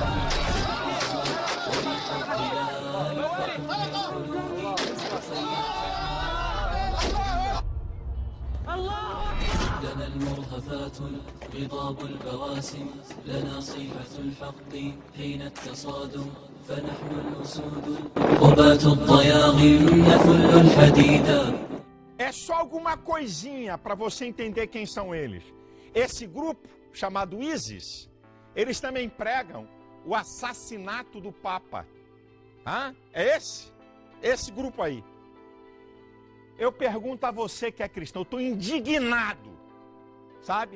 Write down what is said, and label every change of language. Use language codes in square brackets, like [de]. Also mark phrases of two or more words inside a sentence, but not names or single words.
[ar] وريق الظلال فحكم القلوب لنا المرهفات غضاب البواسم لنا صيحة الحق حين التصادم فنحن الأسود قبات الضياغم نثل الحديدا. [pt] É só alguma coisinha para você entender quem são eles. Esse grupo, chamado ISIS, eles também pregam o assassinato do Papa. É esse grupo aí. Eu pergunto a você que é cristão, eu estou indignado, sabe?